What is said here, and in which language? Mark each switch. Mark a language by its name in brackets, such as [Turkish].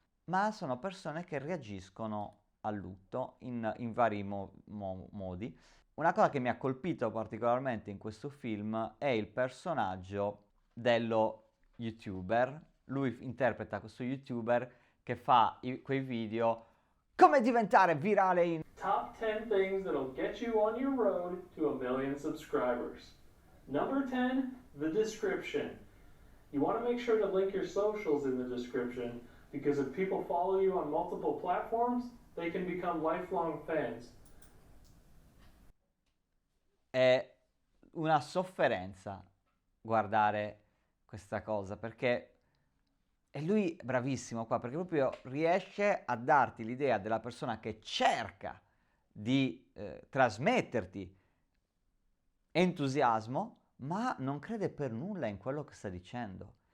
[Italian] Ma sono persone che reagiscono al lutto in vari modi. Una cosa che mi ha colpito particolarmente in questo film è il personaggio dello youtuber. Lui interpreta questo youtuber che fa quei video come diventare virale in... [English] Top 10 things that'll get you on your road to 1 million subscribers. Number 10, the description. You want to make sure to link your socials in the description because if people follow you on multiple platforms, they can become lifelong fans. [Italian] È una sofferenza guardare questa cosa perché e lui è bravissimo qua perché proprio riesce a darti l'idea della persona che cerca di trasmetterti entusiasmo, ma non crede per nulla in quello che sta dicendo.